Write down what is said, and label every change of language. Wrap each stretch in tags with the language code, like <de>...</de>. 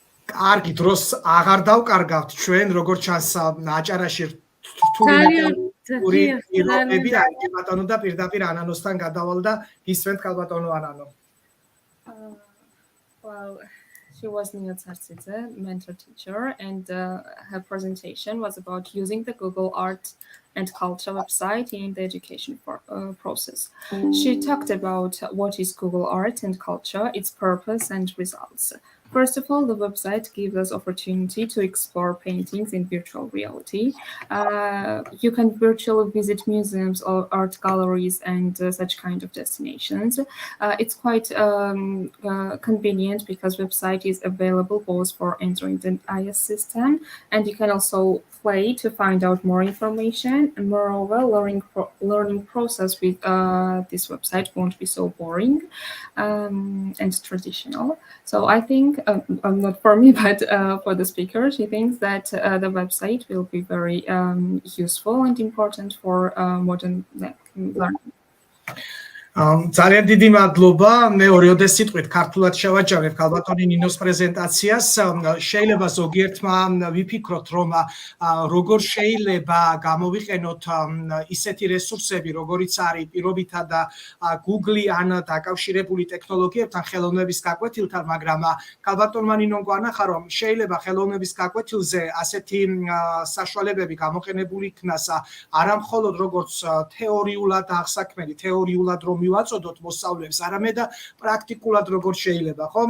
<ka>კარგი, დროს აღარ დავკარგავთ ჩვენ, როგორც ჩანს აჭარაში რთული პირობები არის ბატონო და პირდაპირ ანანოსთან გადავალ და ისვენთ ქალბატონო ანანო.</ka> <en>Well, she was Nina Tsartsidze, mentor teacher, and her presentation was about using the Google Art and Culture website in the education process. She talked about what is Google Art and Culture, its purpose and results. First of all, the website gives us opportunity to explore paintings in virtual reality. You can virtually visit museums or art galleries and such kind of destinations. It's quite convenient because website is available both for Android and iOS system, and you can also play to find out more information. And moreover, learning process with this website won't be so boring and traditional. So I think, not for me, but for the speaker, she thinks that the website will be very useful and important for modern learning.</en> <ka>ძალიან დიდი მადლობა. მე ორიოდე სიტყვით ქართულად შევაჯამებ ქალბატონი ნინოს პრეზენტაციას. შეიძლება ზოგიერთმა ვიფიქროთ, რომ როგორ შეიძლება გამოვიყენოთ ისეთი რესურსები, როგორიც არის პირობითა და Google ან დაკავშირებული ტექნოლოგიებთან ხელოვნების გაკვეთილთან, მაგრამ ქალბატონმა ნინომ გვანახა, რომ შეიძლება ხელოვნების გაკვეთილზე ასეთი საშუალებები გამოყენებული იქნას არა მხოლოდ როგორც თეორიულად აღსაქმელი, თეორიულად რომ ვაწოდოთ მოსწავლეებს, არამედ პრაქტიკულად როგორ შეიძლება, ხო?</ka>